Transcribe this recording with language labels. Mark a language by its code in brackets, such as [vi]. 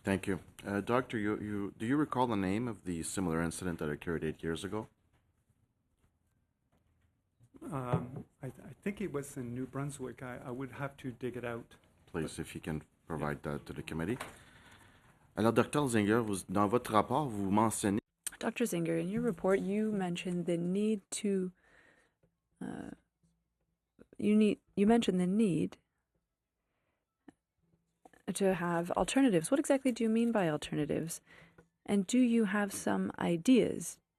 [en] Thank you. Doctor, do you recall the name of the similar incident that occurred 8 years ago? I think it was in New Brunswick. I would have to dig it out. Please, if you can provide that to the committee. [fr] Alors, Dr. Zinger, dans votre rapport, vous mentionnez... [en] Dr. Zinger, in your report, you mentioned the need to... you mentioned the need to have alternatives. What exactly do you mean by alternatives? And do you have some ideas?